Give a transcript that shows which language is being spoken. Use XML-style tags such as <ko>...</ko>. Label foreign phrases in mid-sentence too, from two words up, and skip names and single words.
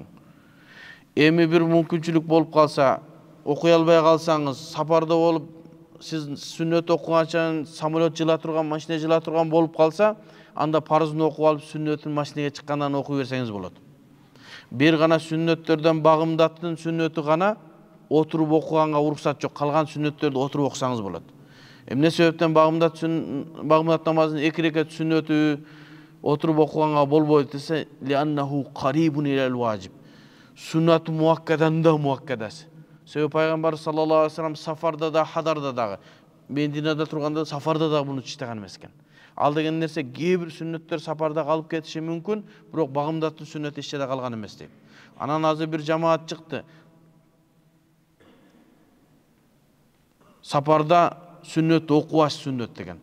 <ky>Эми бир мүмкүнчүлүк болуп калса, окуй албай калсаңыз, сапарда болуп, сиз сүннөт окуганчан самолет жыла турган, машина жыла турган болуп калса, анда парызын окуп алып, сүннөтүн машинеге чыккандан окуй берсеңиз болот. Бир гана сүннөттөрдөн багымдаттын сүннөтү гана отуруп окуганга уруксат жок. Калган сүннөттөрдү отуруп окусаңыз болот. Эмне себептен багымдат намазынын 2 рекет сүннөтү отуруп окуганга болбойт десе,</ky> <ar>لأنه قريب إلى الواجب. سنة مؤكدة</ar> <ky>да муаккадасы. Себеби пайгамбар</ky> <ar>صلى الله عليه وسلم</ar> <ky>сафарда да, хадарда дагы, Мединада турганда сафарда да буну чыштаган эмес экен. Ал деген нерсе кээ бир сүннөттөр сапарда калып кетиши мүмкүн, бирок багымдаттын сүннөтү эч жерде калган эмес дейт. Анан азыр бир жамаат чыкты. Сапарда сүннөт окубаш сүннөт деген.</ky>